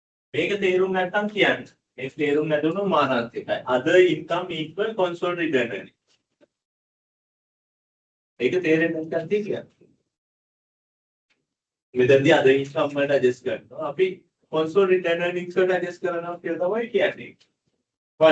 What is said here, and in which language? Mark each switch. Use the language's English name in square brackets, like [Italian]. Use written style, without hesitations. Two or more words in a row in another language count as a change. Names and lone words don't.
[Sinhala] මේක තේරුම් නැත්නම් කියන්න. මේක තේරුම් නැතුණු මානත් එකයි. [English] Other income equal consolidated earnings. [Sinhala] ඒක තේරෙන්නේ නැත්නම් කියන්න. මෙතනදී [English] other income [Sinhala] වලට adjust කරනවා. අපි [English] consolidated earnings [Sinhala] වලට adjust කරනවා කියලා තමයි කියන්නේ. [English] Why?